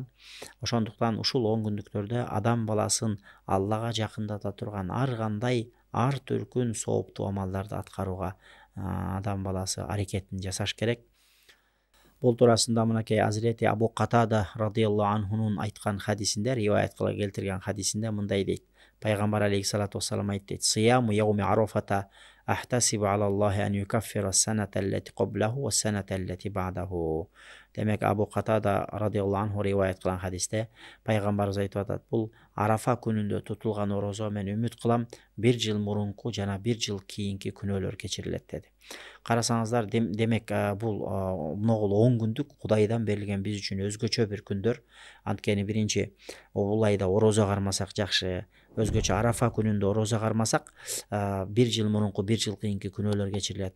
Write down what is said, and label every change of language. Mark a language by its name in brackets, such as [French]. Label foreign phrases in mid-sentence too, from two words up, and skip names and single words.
[Kyrgyz] Ошондуктан ушул 10 күндүктөрдө адам баласын Аллага жакындата турган ар кандай ар түркүн сооптуу амалдарды аткарууга адам баласы аракетин жасаш керек. Бул туурасында мынакей Азирети Абу Катада [Arabic] رضي الله عنه [Kyrgyz] айткан хадисинде, риваят кыла келтирген хадисинде мындай дейт. [Arabic] Пайгамбар عليه الصلاة والسلام айтты: "صيام يوم عرفة أحتسب على الله أن يكفر السنة التي قبله والسنة التي بعده." [Kyrgyz] Демек Абу Катада [Arabic] رضي الله عنه [Kyrgyz] риваят кылган хадисте пайгамбарыбыз айтып атат: "Бул Арафа күнүндө тутулган орозо мен үмүт кылам, бир жыл мурунку жана бир жыл кийинки күнөөлөр кечирилет" деди. Карасаңыздар, демек бул могул 10 күндүк Кудайдан берилген биз үчүн өзгөчө бир күндөр. Анткени биринчи бул айда орозо кармасак жакшы, өзгөчө Арафа күнүндө орозо кармасак, бир жыл мурунку бир жыл кийинки күнөөлөр кечирилет.